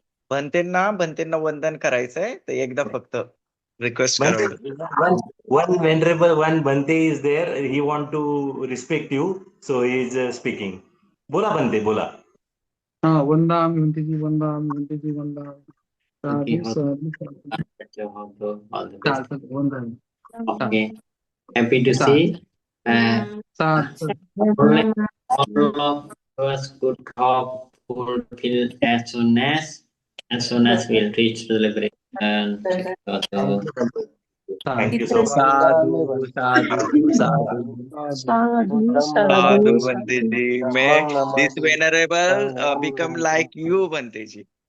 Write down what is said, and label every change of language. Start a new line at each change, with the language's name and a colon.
Marathi: भंतेंना वंदन करायचंय तर एकदा फक्त रिक्वेस्ट करा.
English: One venerable one Bhante is there. He want to respect you, so he is speaking.
Marathi: बोला Bhante, बोला.
Pali: वंदामि भंते जी वंदामि भंते जी वंदामि Sukhi साधु hoto, साधु patya hoto.
English: All the best.
Pali: साधु वंदामि
English: Okay. Happy to see.
Pali: साधु
English: All of us could hope fulfill as soon as we'll reach the liberation. Thank you so much.
Pali: साधु साधु साधु साधु Bhante ji.
English: May this venerable become like you, Bhante ji.